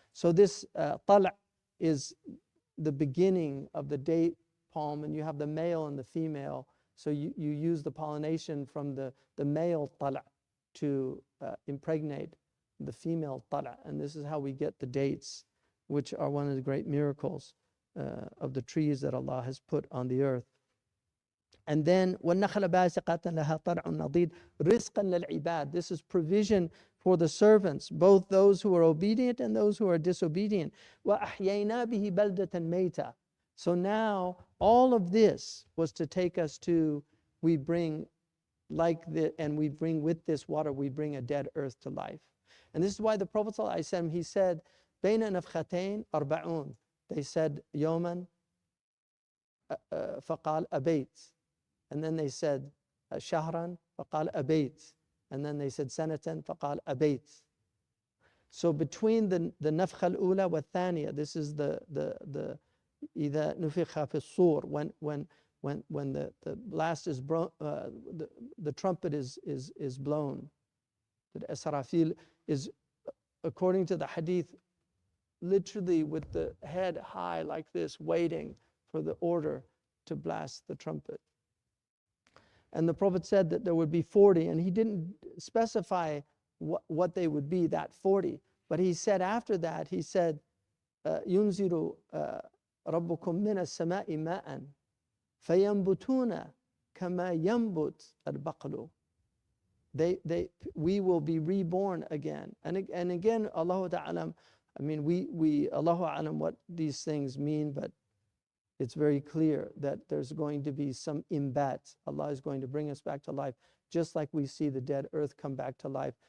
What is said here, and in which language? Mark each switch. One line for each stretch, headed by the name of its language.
English: So this tal' is the beginning of the date palm, and you have the male and the female. So you use the pollination from the male tal' to impregnate the female tal'. And this is how we get the dates, which are one of the great miracles of the trees that Allah has put on the earth. And then
Arabic: وَالنَّخْلَ بَاسِقَةً لَهَا طَلْعٌ نَضِيدٌ رِزْقًا لِلْعِبَادِ.
English: This is provision for the servants, both those who are obedient and those who are disobedient.
Arabic: وَأَحْيَيْنَا بِهِ بَلْدَةً مَيْتًا.
English: So now all of this was to take us to, we bring and we bring with this water, we bring a dead earth to life. And this is why the Prophet ﷺ, he said,
Arabic: بَيْنَ نَفْخَتَيْن أَرْبَعُونَ.
English: They said,
Arabic: يَوْمًا فَقَالَ أَبَيْتَ.
English: And then they said,
Arabic: شهرًا فقال أبيت.
English: And then they said,
Arabic: سنة فقال أبيت.
English: So between the
Arabic: نفخة الأولى والثانية,
English: this is the
Arabic: إذا نفخ في الصور,
English: when the blast is the trumpet is blown. The Israfil is, according to the hadith, literally with the head high like this, waiting for the order to blast the trumpet. And the Prophet said that there would be 40, and he didn't specify what they would be, that 40. But he said after that, he said,
Arabic: يُنزِلُ رَبُّكُم مِّنَ السَّمَاءِ مَاءً فَيَنبُتُونَ كَمَا يَنبُتُ الْبَقْلُ.
English: We will be reborn again. And again, Allahu Ta'ala, I mean, Allahu A'lam what these things mean, but it's very clear that there's going to be some imbat. Allah is going to bring us back to life, just like we see the dead earth come back to life.